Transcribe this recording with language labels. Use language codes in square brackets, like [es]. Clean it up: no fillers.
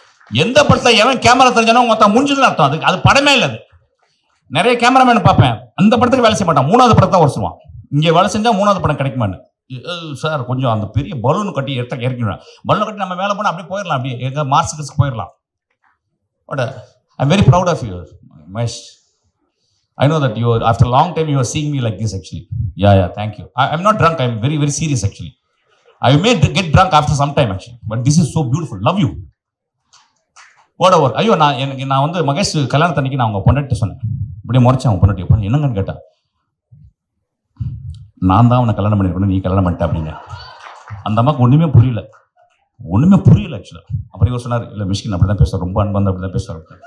[ta] எந்த படத்துல எவன் கேமரா தெரிஞ்சானோ மொத்தம் முடிஞ்சதுன்னு அர்த்தம். அது படமே இல்லை. அது நிறைய கேமராமேன் பார்ப்பேன், அந்த படத்துக்கு வேலை செய்ய மாட்டான், 3வது படத்தை தான் வருஷம். இங்கே வேலை செஞ்சா 3வது படம் கிடைக்குமான்னு. சார் கொஞ்சம் அந்த பெரிய பலூன் கட்டி இறக்கிடுவேன். பலூன் கட்டி நம்ம மேலே போனால் அப்படியே போயிடலாம், அப்படியே எங்க மார்ஸுக்கு போயிடலாம். [en] But I'm very proud of you Mahesh. I know that after a long time, you are seeing me like this actually. Yeah, thank you. I'm not drunk. I'm very, very serious actually. I may get drunk after some time actually. But this is so beautiful. Love you. Whatever. [ta] ஐயோ நான் வந்து மகேஷ் கல்யாணத்தன்னைக்கு நான் அவங்க பொண்டாட்டி சொன்னேன். இப்படியே முறைச்சேன் அவங்க பொண்டாட்டி. என்னங்கன்னு கேட்டா, நான் தான் அவனை கல்யாணம் பண்ணிருக்கணும், நீ கல்யாணம் பண்ணிட்ட அப்படின்னு. அந்த அம்மாவுக்கு ஒன்றுமே புரியல ஆக்சுவலாக. அப்புறம் இவர் சொன்னார், இல்லை மிஷ்கின் அப்படி தான் பேசுவார், ரொம்ப அன்பு வந்து அப்படி தான் பேசுவார்.